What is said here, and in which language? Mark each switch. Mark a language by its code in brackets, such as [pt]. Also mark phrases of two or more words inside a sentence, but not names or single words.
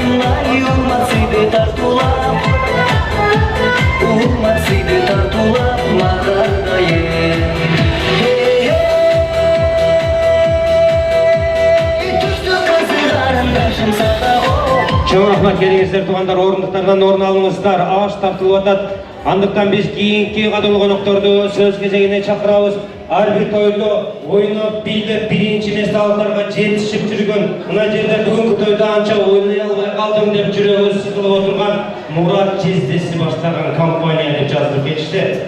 [ky] ай урматсыйды тартулап мағардайын түшті қызы қарындашым садаго. Чоң рахмат келиңиздер туугандар, орындуктардан орун алыңыздар. Аш тартылып атат. Андыктан биз кийинки кадырлуу конокторду сөз кезегине чакырабыз. Ар бир тойдо ойноп бийлеп биринчи месалдарга жетишип жүргөн, мына жерде бүгүнкү тойдо анча ойнай албай калдым деп жүрөгү сызылып отурган Мурат Жиздеси баштаган компания деп жаздырып кетишти.